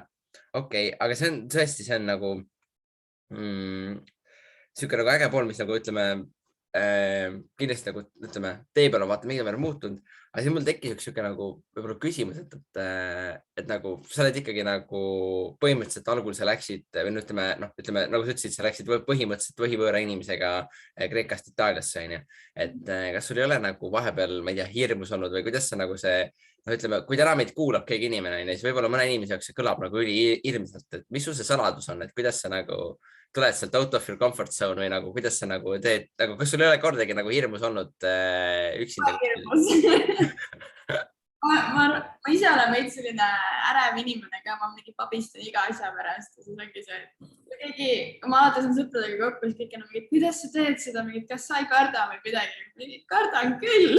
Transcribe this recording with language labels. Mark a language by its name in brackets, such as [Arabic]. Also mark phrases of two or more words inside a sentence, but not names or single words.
[Estonian] Okei, aga see on tõesti, see on nagu siuke nagu äge pool, mis nagu ütleme, kindlasti nagu ütleme, tee peal on vaata mingil määral muutunud, aga siis mul tekkis siuke nagu võib-olla küsimus, et nagu sa oled ikkagi nagu põhimõtteliselt algul sa läksid või ütleme, nagu sa ütlesid, sa läksid põhimõtteliselt võhivõõra inimesega Kreekast Itaaliasse, on ju. Et kas sul ei ole nagu vahepeal, ma ei tea, hirmus olnud või kuidas sa nagu see, no ütleme, kui täna meid kuulab keegi inimene, siis võib-olla mõne inimese jaoks see kõlab nagu ülihirmsalt, et mis sul see saladus on, et kuidas sa nagu tuled sealt [English] out of your comfort zone [Estonian] või nagu, kuidas sa nagu teed, nagu kas sul ei ole kordagi nagu hirmus olnud üksinda? ma ise olen veits selline ärev inimene ka, ma mingi pabistan iga asja pärast ja siis ongi see, et ma alati saan sõpradega kokku, siis kõik on mingid, kuidas sa teed seda, mingid, kas sa ei karda või midagi, kardan küll.